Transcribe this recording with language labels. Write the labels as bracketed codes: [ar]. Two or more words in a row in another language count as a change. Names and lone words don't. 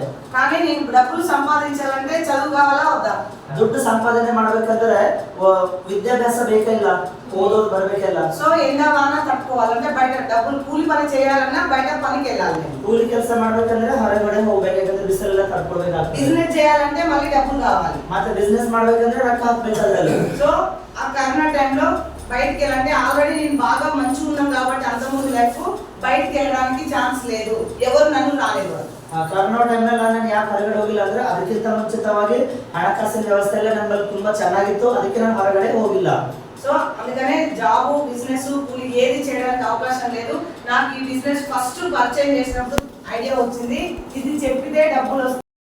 [te] కానీ నేను డబ్బులు సంపాదించాలంటే చదువు కావాలా వద్దా? [kn] ದುಡ್ಡು ಸಂಪಾದನೆ ಮಾಡ್ಬೇಕಂದ್ರೆ ವಿದ್ಯಾಭ್ಯಾಸ ಬೇಕಿಲ್ಲ, ಓದೋದು ಬರ್ಬೇಕಲ್ಲ. [te] సో ఎండా వాన తట్టుకోవాలంటే బయట డబ్బులు కూలి పని చేయాలన్నా బయట పనికి వెళ్ళాలి. [kn] ಕೂಲಿ ಕೆಲಸ ಮಾಡ್ಬೇಕಂದ್ರೆ ಹೊರಗಡೆ ಹೋಗ್ಬೇಕು, ಯಾಕಂದ್ರೆ ಬಿಸಿಲೆಲ್ಲ ತಡ್ಕೊಳ್ಬೇಕಾಗ್ತದೆ. [te] బిజినెస్ చేయాలంటే మళ్ళీ డబ్బులు కావాలి, [kn] ಮತ್ತೆ ಬಿಸ್ನೆಸ್ ಮಾಡ್ಬೇಕಂದ್ರೆ ರೊಕ್ಕ ಹಾಕ್ಬೇಕಾಗಲ್ಲ. [te] సో ఆ కరోనా టైంలో బయటికి వెళ్ళాలంటే ఆల్రెడీ నేను బాగా మంచిగా ఉన్నాను కాబట్టి అంత ముందు లైఫ్ బయటికి వెళ్ళడానికి ఛాన్స్ లేదు, ఎవరు నన్ను రాలేదు. [kn] ಕರೋನಾ ಟೈಮ್ನಲ್ಲಿ ನಾನು ಯಾಕೆ ಹೊರಗಡೆ ಹೋಗಿಲ್ಲ ಅಂದ್ರೆ ಅದಕ್ಕಿಂತ ಮುಂಚಿತವಾಗಿ ಹಣಕಾಸಿನ ವ್ಯವಸ್ಥೆ ಎಲ್ಲ ನಮ್ಮಲ್ಲಿ ತುಂಬಾ ಚೆನ್ನಾಗಿತ್ತು, ಅದಕ್ಕೆ ನಾನು ಹೊರಗಡೆ ಹೋಗಿಲ್ಲ. [te] సో అందుకనే జాబ్, బిజినెస్, కూలి ఏది చేయడానికి అవకాశం లేదు. నాకు ఈ బిజినెస్ ఫస్ట్ పరిచయం చేసినప్పుడు ఐడియా వచ్చింది, ఇది చెప్పితే డబ్బులు వస్తాయి.